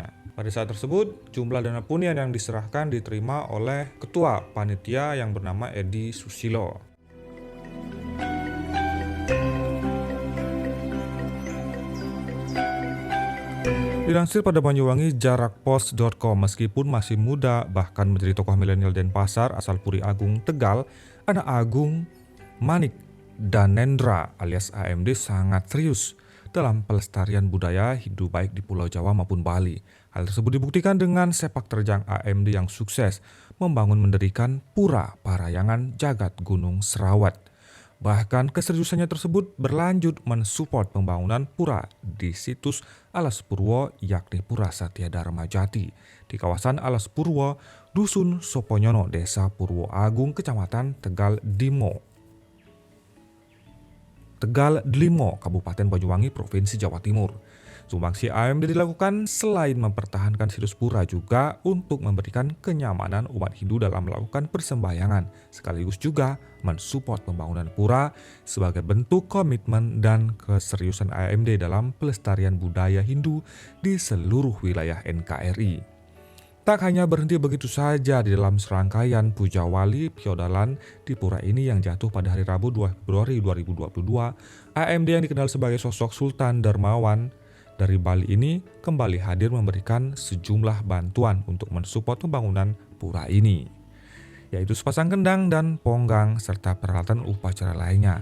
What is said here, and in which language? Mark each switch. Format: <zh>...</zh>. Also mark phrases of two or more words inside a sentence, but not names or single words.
<id>Pada saat tersebut, jumlah dana punya yang diserahkan diterima oleh ketua panitia yang bernama Edi Susilo. Dilansir pada Banyuwangi jarakpos.com, meskipun masih muda bahkan menjadi tokoh milenial Denpasar asal Puri Agung Tegal, anak Agung Manik Danendra alias AMD sangat serius dalam pelestarian budaya Hindu baik di Pulau Jawa maupun Bali. Hal tersebut dibuktikan dengan sepak terjang AMD yang sukses membangun mendirikan Pura Parayangan Jagat Gunung Serawat. Bahkan keseriusannya tersebut berlanjut mensupport pembangunan pura di situs Alas Purwo, yakni Pura Setia Dharma Jati di kawasan Alas Purwo, Dusun Soponyono, Desa Purwo Agung, Kecamatan Tegal Dlimo, Kabupaten Banyuwangi, Provinsi Jawa Timur. Sumbangsi AMD dilakukan selain mempertahankan situs pura juga untuk memberikan kenyamanan umat Hindu dalam melakukan persembahyangan, sekaligus juga mensupport pembangunan pura sebagai bentuk komitmen dan keseriusan AMD dalam pelestarian budaya Hindu di seluruh wilayah NKRI. Tak hanya berhenti begitu saja, di dalam serangkaian puja wali piodalan di pura ini yang jatuh pada hari Rabu 2 Februari 2022, AMD yang dikenal sebagai sosok Sultan Dermawan dari Bali ini kembali hadir memberikan sejumlah bantuan untuk mensupport pembangunan pura ini, yaitu sepasang kendang dan ponggang serta peralatan upacara lainnya.</id>